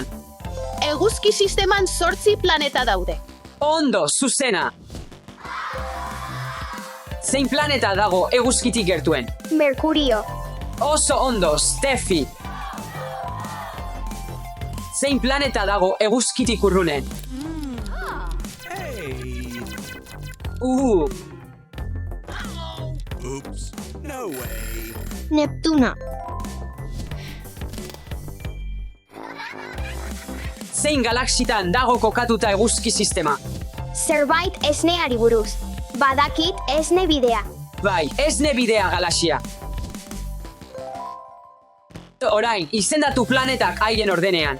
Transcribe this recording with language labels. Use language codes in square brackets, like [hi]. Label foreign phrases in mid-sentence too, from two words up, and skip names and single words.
[eu] Eguzki sisteman 8 planeta daude. Ondo, zuzena! Zein planeta dago eguzkitik gertuen? Merkurio. Oso ondo, Steffi! Zein planeta dago eguzkitik urrunen? Oops. [en] No way. [eu] Neptuno. Zein galaxitan dago kokatuta eguzki sistema? Zerbait esneari buruz. Badakit esne bidea. Bai, esne bidea galaxia. Orain, izendatu planetak haien ordenean.